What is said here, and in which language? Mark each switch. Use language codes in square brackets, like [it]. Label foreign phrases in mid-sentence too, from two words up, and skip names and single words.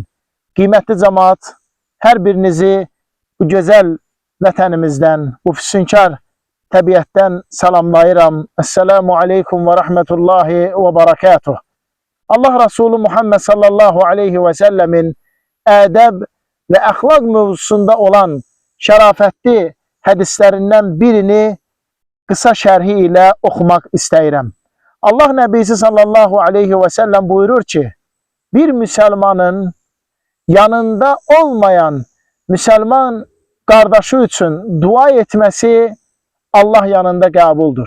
[az] Kıymetli cemaat, her birinizi bu güzel vətənimizdən, bu füsunkar təbiətdən salamlayıram. [ar] السلام عليكم ورحمة الله وبركاته. [az] Allah Resulü Muhammed [ar] صلى الله عليه وسلم [az] ədəb və əxlaq mövzusunda olan şərafətli hədislərindən birini qısa şərhi ilə oxumaq istəyirəm. Allah Nəbisi [ar] صلى الله عليه وسلم [az] buyurur ki, bir müsəlmanın yanında olmayan müsəlman qardaşı üçün dua etməsi Allah yanında qəbuldur.